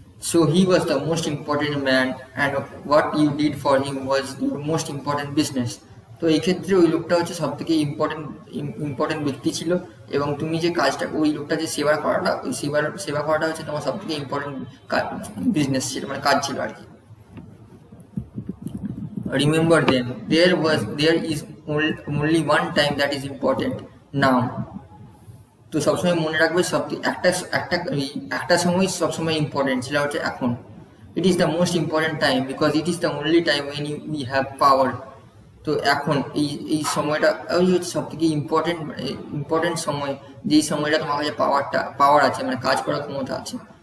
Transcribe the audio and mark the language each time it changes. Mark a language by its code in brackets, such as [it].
[en] So he was the most important man, and what you did for him was your most important business. [bn] তো এই ক্ষেত্রে ওই লোকটা হচ্ছে সব থেকে ইম্পর্টেন্ট ব্যক্তি ছিল, এবং তুমি যে কাজটা, ওই লোকটা যে সেবা করাটা, ওই সেবা করাটা হচ্ছে তোমার সব থেকে ইম্পর্টেন্ট বিজনেস ছিল, মানে কাজ ছিল আর কি। [en] Remember then, there is only one time that is important, now. [bn] তো সবসময় মনে রাখবে একটা একটা একটা সময় সবসময় ইম্পর্টেন্ট, সেটা হচ্ছে এখন। [en] It is the most important time because it is the only time when we have power. [bn] তো এখন এই সময়টা ওই হচ্ছে সব থেকে ইম্পর্টেন্ট সময়, যেই সময়টা তোমার কাছে পাওয়ার আছে, মানে কাজ করার ক্ষমতা আছে।